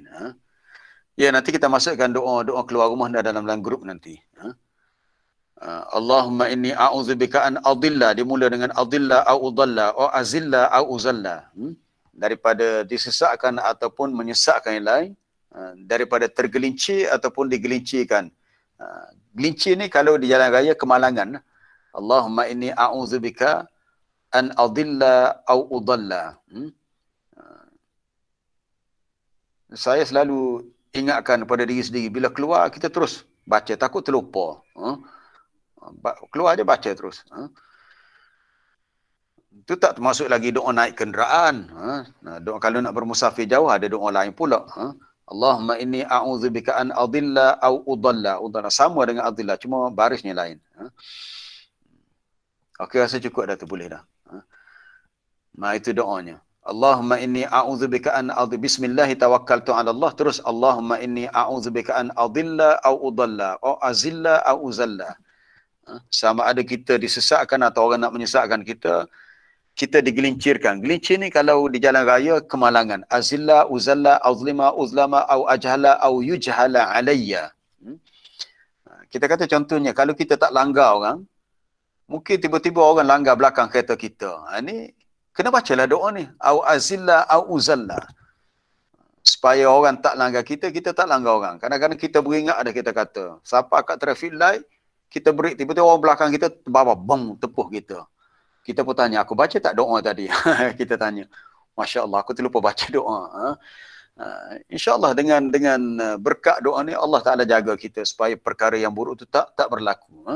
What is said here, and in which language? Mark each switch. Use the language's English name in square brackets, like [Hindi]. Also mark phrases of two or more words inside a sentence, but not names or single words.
[Malay] Ya, nanti kita masukkan doa keluar rumah dalam grup nanti. [Arabic] اللهم إني أعوذ بك أن أضل, [Malay] dimula dengan [Arabic] أضل أو أضل أو أزل أو أزل. [Malay] Daripada disesatkan ataupun menyesatkan yang lain, daripada tergelincir ataupun digelincirkan. Gelincir ni kalau di jalan raya kemalangan. [Arabic] اللهم إني أعوذ بك أن أضل أو أضل. [Malay] Saya selalu ingatkan pada diri sendiri, bila keluar kita terus baca, takut terlupa. Keluar aja baca terus. Itu tak termasuk lagi doa naik kenderaan. Doa kalau nak bermusafir jauh ada doa lain pula. [Arabic] اللهم إني أعوذ بك أن أضل أو أضل. [Malay] Udalla sama dengan adilla, cuma barisnya lain. Okey, rasa cukup dah tu, boleh dah. Nah, itu doanya. [Arabic] اللهم إني أعوذ بك أن أضل، بسم الله توكلت على الله, terus اللهم إني أعوذ بك أن أضل أو أضل أو أزل أو أزل. [Malay] Sama ada kita disesatkan atau orang nak menyesatkan kita, kita digelincirkan. Gelincir ni kalau di jalan raya kemalangan. [Arabic] أزل، أزل، أظلم، أظلم، أو أجهل، أو يجهل علي. [Malay] Kita kata contohnya, kalau kita tak langgar orang, mungkin tiba-tiba orang langgar belakang kereta kita. Ini kena bacalah doa ni. [Arabic] أو أزل، أو أزل. [Malay] Supaya orang tak langgar kita, kita tak langgar orang. Kadang-kadang kita beringat ada kita kata. Siapa kat [English] traffic light, [Malay] kita break, tiba-tiba orang belakang kita bawa bom tepuh kita. Kita pun tanya, aku baca tak doa tadi? Kita tanya. [Arabic] ما شاء الله, [Malay] aku terlupa baca doa. InsyaAllah dengan berkat doa ni, Allah Ta'ala jaga kita supaya perkara yang buruk tu tak berlaku.